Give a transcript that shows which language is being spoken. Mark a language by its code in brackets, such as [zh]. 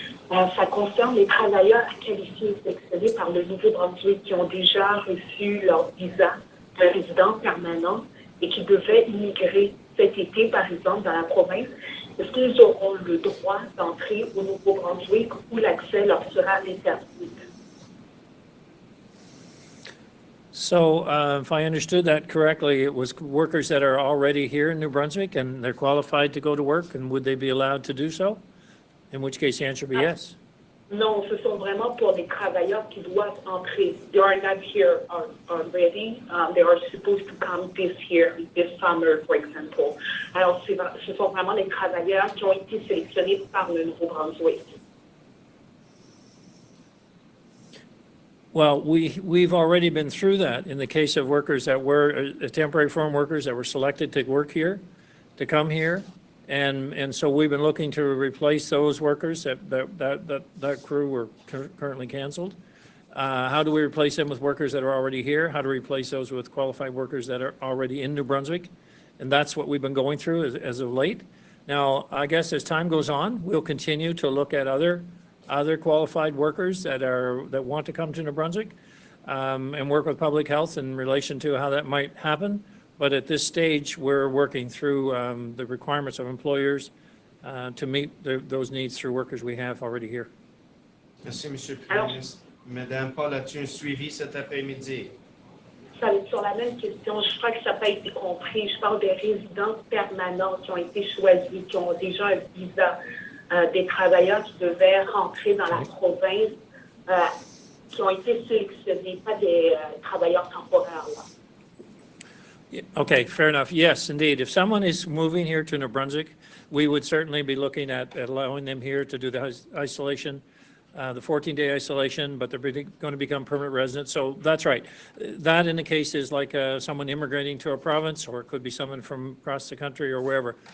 [fr] Ça concerne les travailleurs qualifiés et sélectionnés par le Nouveau-Brunswick qui ont déjà reçu leur visa de résidence permanent et qui devaient immigrer cet été, par exemple, dans la province. Est-ce qu'ils auront le droit d'entrer au Nouveau-Brunswick ou l'accès leur sera interdit? [en] So if I understood that correctly, it was workers that are already here in New Brunswick and they're qualified to go to work, and would they be allowed to do so? In which case the answer would be yes. [fr] Non, ce sont vraiment pour les travailleurs qui doivent entrer. [en] They are not here already. They are supposed to come this summer, for example. [fr] Alors, ce sont vraiment les travailleurs qui ont été sélectionnés par le Nouveau-Brunswick. [en] Well, we've already been through that in the case of workers that were temporary foreign workers that were selected to work here, to come here. And so we've been looking to replace those workers that crew were currently canceled. How do we replace them with workers that are already here? How to replace those with qualified workers that are already in New Brunswick? And that's what we've been going through as of late. Now, I guess as time goes on, we'll continue to look at other qualified workers that want to come to New Brunswick and work with public health in relation to how that might happen. But at this stage, we're working through the requirements of employers to meet those needs through workers we have already here. [fr] Merci, Monsieur le Premier ministre. Madame Paul, as-tu un suivi cet après-midi? Sur la même question, je crois que ça n'a pas été compris. Je parle des résidents permanents qui ont été choisis, qui ont déjà un visa, des travailleurs qui devaient rentrer dans la province, qui ont été sélectionnés, pas des travailleurs temporaires. Là. [en] Okay, fair enough. Yes, indeed. If someone is moving here to New Brunswick, we would certainly be looking at allowing them here to do the isolation, the 14-day isolation, but they're going to become permanent residents. So that's right. That in the case is like someone immigrating to a province, or it could be someone from across the country or wherever.